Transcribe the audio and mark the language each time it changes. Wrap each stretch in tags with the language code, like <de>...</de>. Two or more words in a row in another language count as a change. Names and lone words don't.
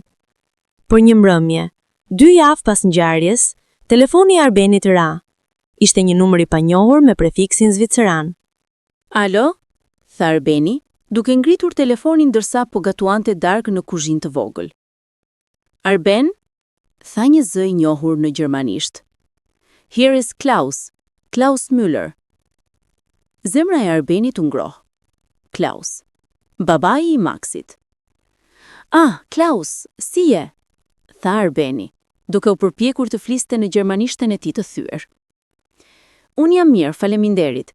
<sq>Por një mbrëmje, 2 javë pas ngjarjes, telefoni i Arbenit ra. Ishte një numër i panjohur me prefiksin zviceran. Alo? Tha Arbeni, duke ngritur telefonin ndërsa po gatuante darkë në kuzhinë të vogël. Arben, tha një zë i njohur në gjermanisht.</sq> <en>Here is Klaus, Klaus Müller.</en> <sq>Zemra e Arbenit u ngroh. Klaus, babai i Maksit. Ah, Klaus, si je? Tha Arbeni, duke u përpjekur të fliste në gjermanishten e tij të thyer. Unë jam mirë, faleminderit.</sq>